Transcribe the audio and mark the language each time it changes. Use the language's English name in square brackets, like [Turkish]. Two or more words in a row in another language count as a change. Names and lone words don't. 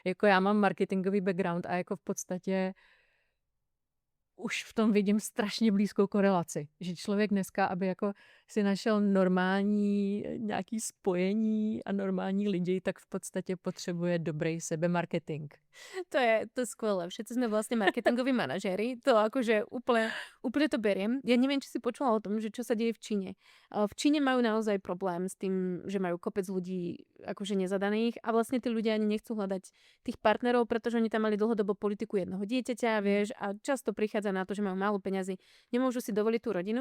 [Czech] Jako já mám marketingový background a jako v podstatě už v tom vidím strašně blízkou korelaci. Že člověk dneska, aby jako si našel normální nějaký spojení a normální lidi, tak v podstatě potřebuje dobrý sebemarketing. [Slovak] To je skvelé. Všetci sme vlastne marketingoví manažéri. To akože úplne to beriem. Ja neviem, či si počula o tom, že čo sa deje v Číne. V Číne majú naozaj problém s tým, že majú kopec ľudí akože nezadaných a vlastne tí ľudia ani nechcú hľadať tých partnerov, pretože oni tam mali dlhodobo politiku jednoho dieťaťa, vieš, a často prichádza na to, že majú málo peňazí, nemôžu si dovoliť tú rodinu.